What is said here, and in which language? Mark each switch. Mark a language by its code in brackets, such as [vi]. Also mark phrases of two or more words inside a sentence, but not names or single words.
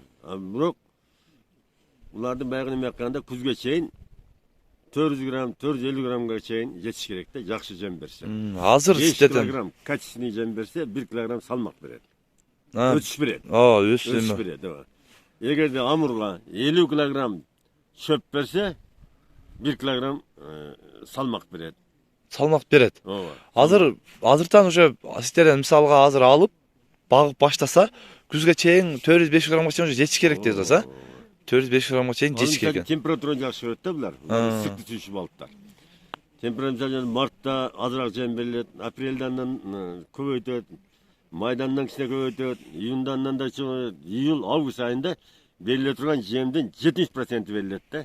[ky] Бирок булардын баягы неме акканда күзгө чейин 400 грамм, 450 граммга чейин жетиш керек да, жакшы жем берсе. Азыр 5 килограмм качественный жем берсе, 1 килограмм салмак берет. Өсүш берет. Өсүш берет. Эгерде амурга 50 килограмм чөп берсе 1 килограмм салмак берет. Салмак берет. Азыртан уже сиздерден мисалга азыр алып багып баштаса, күзгө чейин 400-500 граммга чейин жетиш керек дейсиз, а? 400-500 граммга чейин жетиш керек. Температура жакшы берет да булар. Ысык түшүшү балыктар. Температура мартта азыраак жем берилет, апрелдан көбөйтөт, майдандан кичине көбөйтөт, июндан да июл, август айында бериле турган жемдин 70% берилет да.